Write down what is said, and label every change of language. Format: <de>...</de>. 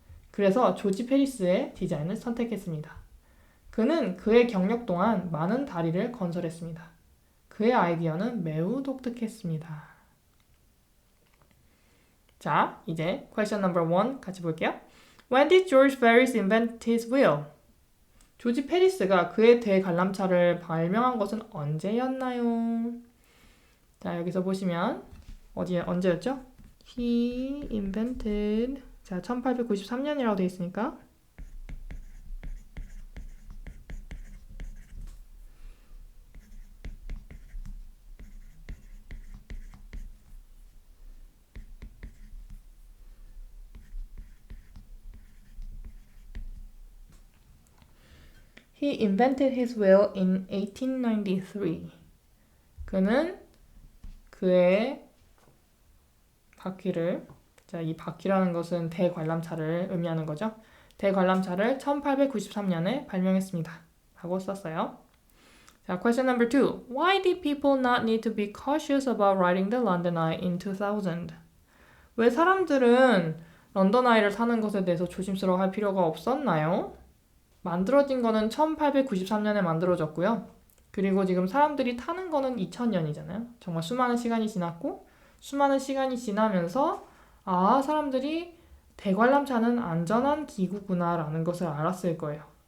<ko>그래서 조지 페리스의 디자인을 선택했습니다. 그는 그의 경력 동안 많은 다리를 건설했습니다. 그의 아이디어는 매우 독특했습니다. 자, 이제</ko> <en>question number 1</en> <ko>같이 볼게요.</ko> <en>When did George Ferris invent his wheel?</en> <ko>조지 페리스가 그의 대관람차를 발명한 것은 언제였나요? 자, 여기서 보시면 언제였죠?</ko> <en>He invented,</en> <ko>자, 1893년이라고 되어 있으니까</ko> <en>He invented his wheel in 1893.</en> <ko>그는 그의 바퀴를, 자, 이 바퀴라는 것은 대관람차를 의미하는 거죠. 대관람차를 1893년에 발명했습니다. 라고 썼어요. 자,</ko> <en>question number 2. Why did people not need to be cautious about riding the London Eye in 2000?</en> <ko>왜 사람들은 런던 아이를 타는 것에 대해서 조심스러워할 필요가 없었나요? 만들어진 거는 1893년에 만들어졌고요. 그리고 지금 사람들이 타는 거는 2000년이잖아요. 정말 수많은 시간이 지났고, 수많은 시간이 지나면서 사람들이 대관람차는 안전한 기구구나 라는 것을 알았을 거예요.</ko>